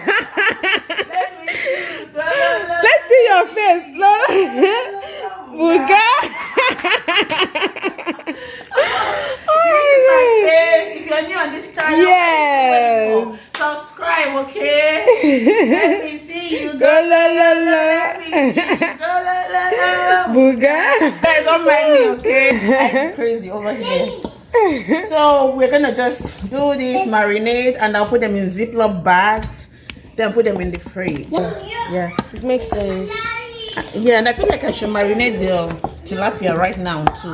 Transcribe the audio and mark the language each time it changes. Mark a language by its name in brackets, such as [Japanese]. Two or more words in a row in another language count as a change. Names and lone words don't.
[English] Let's see your face. Buga. If you're new on this channel, Yes. subscribe, okay? Let me see you. Go la la la. Let me see you. Go la la la. Buga. Guys, don't mind me, okay? I'm crazy over here. So we're gonna just do this marinade, and I'll put them in Ziploc bags, then put them in the fridge. Yeah. It makes sense. Yeah, and I feel like I should marinate the tilapia right now too.